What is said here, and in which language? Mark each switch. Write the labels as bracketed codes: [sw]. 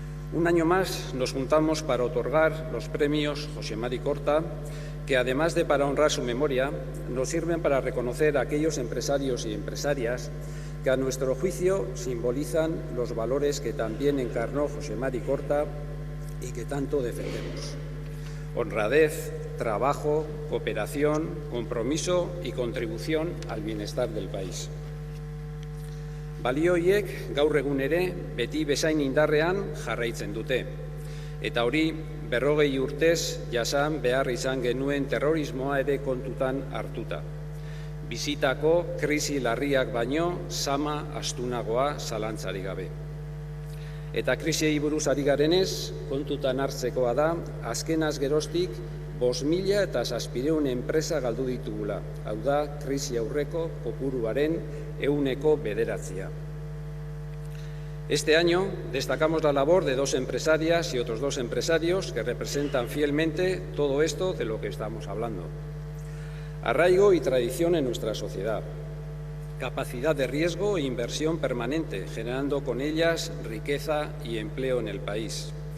[es] Un año más nos juntamos para otorgar los premios José Mari Korta, que además de para honrar su memoria, nos sirven para reconocer a aquellos empresarios y empresarias que a nuestro juicio simbolizan los valores que también encarnó José Mari Korta y que tanto defendemos. Honradez, trabajo, cooperación, compromiso y contribución al bienestar del país. [eu] Balio horiek gaur egun ere beti bezain indarrean jarraitzen dute. Eta hori 40 urtez jasan behar izan genuen terrorismoa ere kontutan hartuta. Bizitako krisi larriak baino sama astunagoa zalantzarik gabe. Eta krisiei buruz ari garenez, kontutan hartzekoa da, azkenaz geroztik 5.000 eta 700 enpresa galdu ditugula. Hau da, krisi aurreko kopuruaren 9%. [es] Este año destacamos la labor de 2 empresarias y otros 2 empresarios que representan fielmente todo esto de lo que estamos hablando. Arraigo y tradición en nuestra sociedad, capacidad de riesgo e inversión permanente, generando con ellas riqueza y empleo en el país.